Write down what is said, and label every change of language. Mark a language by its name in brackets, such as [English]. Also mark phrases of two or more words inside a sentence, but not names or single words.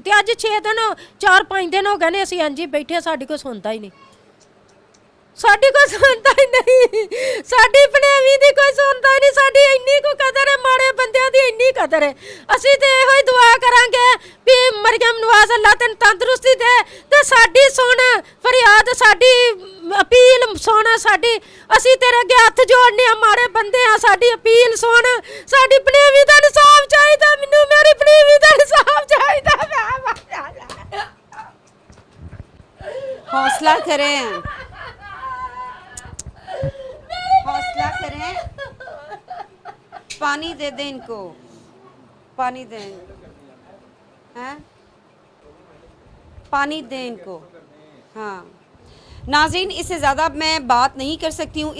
[Punjabi] ਤੇ ਅੱਜ 6 ਦਿਨ 4-5 ਦਿਨ ਹੋ ਗਏ ਨੇ ਅਸੀਂ ਇੰਜੀ ਬੈਠੇ, ਸਾਡੀ ਕੋਈ ਸੁਣਦਾ ਹੀ ਨਹੀਂ, ਸਾਡੀ ਕੋਈ ਸੁਣਦਾ ਹੀ ਨਹੀਂ, ਸਾਡੀ ਬਣੇਵੀਂ ਦੀ ਕੋਈ ਸੁਣਦਾ ਹੀ ਨਹੀਂ। ਸਾਡੀ ਇੰਨੀ ਕੋ ਕਦਰ ਹੈ, ਮਾੜੇ ਬੰਦਿਆਂ ਦੀ ਇੰਨੀ ਕਦਰ ਹੈ। ਅਸੀਂ ਤੇ ਇਹੋ ਹੀ ਦੁਆ ਕਰਾਂਗੇ ਵੀ ਮਰੀਮ ਨਵਾਜ਼ ਅੱਲਾ ਤੈਨੂੰ ਤੰਦਰੁਸਤੀ ਦੇ ਤੇ ਸਾਡੀ ਸੁਣ ਫਰਿਆਦ, ਸਾਡੀ ਅਪੀਲ ਸੁਣ ਸਾਡੀ। ਅਸੀ ਤੇਰੇ ਅੱਗੇ ਹੱਥ ਜੋੜਨੇ ਮਾੜੇ ਬੰਦੇ ਆ, ਸਾਡੀ ਅਪੀਲ ਸੁਣ। ਸਾਡੀ ਬਨੇਵੀ ਦਾ ਇਨਸਾਫ਼ ਚਾਹੀਦਾ, ਮੈਨੂ ਮੇਰੀ ਬਨੇਵੀ ਦਾ ਇਨਸਾਫ਼ ਚਾਹੀਦਾ। [Hindi] हौसला करें, हौसला करें, पानी दे दें इनको, पानी दें, हैं पानी दें इनको। हाँ नाज़रीन, इससे ज़्यादा मैं बात नहीं कर सकती हूँ।